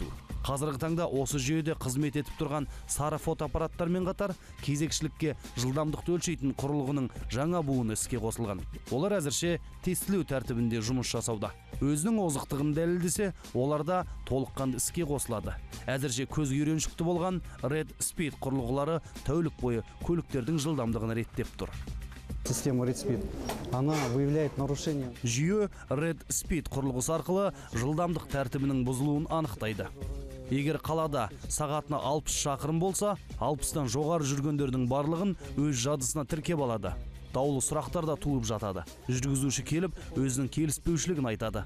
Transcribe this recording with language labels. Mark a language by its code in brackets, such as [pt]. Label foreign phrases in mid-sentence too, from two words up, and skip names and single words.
[kk] Қазіргі таңда осы жүйеде қызмет етіп тұрған сары фотоаппараттармен қатар кезекшілікке жылдамдықты өлшейтін құрылғының жаңа буыны іске қосылған. Олар әзірше тестілеу тәртібінде жұмыс жасауда. Өзінің озықтығын дәлелдесе, оларда толыққанды іске қосылады. Әзірше көз үйреншікті болған Red Speed құрылғылары тәулік бойы көліктердің жылдамдығын реттеп тұр. [ru] Система Red Speed, она выявляет нарушение. [kk] Жүйе Red Speed құрылғысы арқылы жылдамдық тәртібінің бұзылуын анықтайды. Егер қалада сағатына 60 шақырым болса, 60-тан жоғары жүргендердің барлығын өз жадысына тіркеп алады. даулы сұрақтар да туып жатады. Жүргізуші келіп, өзінің келіспеушілігін айтады.